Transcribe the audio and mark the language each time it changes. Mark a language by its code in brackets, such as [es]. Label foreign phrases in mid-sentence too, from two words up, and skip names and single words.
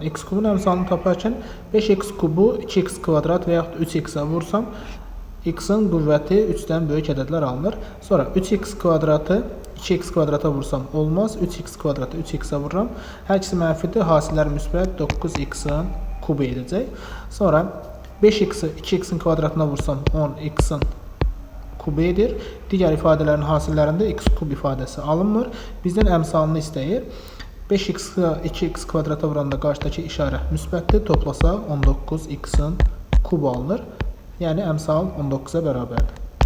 [az] X kubun əmsalını taparkən 5x kubu 2x kvadrat və yaxud 3x-ə vursam, x-in qüvvəti 3-dən böyük ədədlər alınır. Sonra 3x kvadratı 2x kvadrata vursam olmaz. 3x kvadratı 3x-ə vururam. Hər ikisi mənfidir. Hasillər müsbət 9x-in kubu edəcək. Sonra 5x-i 2x-in kvadratına vursam 10x-in kubu edir. Digər ifadələrin hasillərində x kub ifadəsi alınmır. Bizdən əmsalını istəyir. 5x-i 2x kvadrata vuranda qarşıdakı işarə müsbətdir. Toplasaq 19x-in kubu alınır. Yəni əmsal 19-a bərabərdir.